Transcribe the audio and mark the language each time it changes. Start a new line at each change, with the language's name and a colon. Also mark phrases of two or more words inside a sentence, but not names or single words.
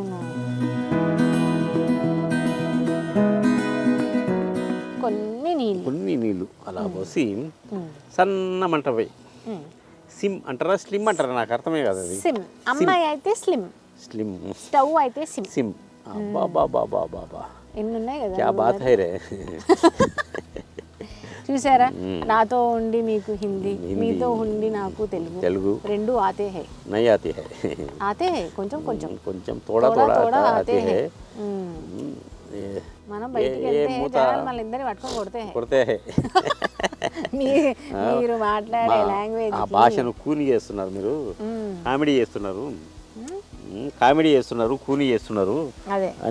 Telugu: కొన్ని నీళ్ళు అలా పోసి సన్న మంట పోయి సిమ్ అంటారా స్లిమ్ అంటారా నాకు అర్థమే కాదు. అది అమ్మాయి అయితే స్లిమ్, స్లిమ్ స్టవ్ అయితే సిమ్. బాబా ఎన్ని ఉన్నాయి కదా,
Hindi: क्या बात है रे.
Telugu: చూసారా, నాతో ఉండి మీకు హిందీ, మీతో ఉండి నాకు తెలుగు రెండు
Hindi: आते है. नहीं आते है. आते है
Telugu: కొంచెం కొంచెం
Hindi: కొంచెం थोड़ा थोड़ा आते है.
Telugu: మనం బయటికి వెళ్తే జనాలు మన ఇద్దరిని పట్టుకొని కొడితే మీరు మాట్లాడే లాంగ్వేజ్ ఆ భాషను కూని చేస్తున్నారు మీరు, కామెడీ చేస్తున్నారు, కూని చేస్తున్నారు అదే అని.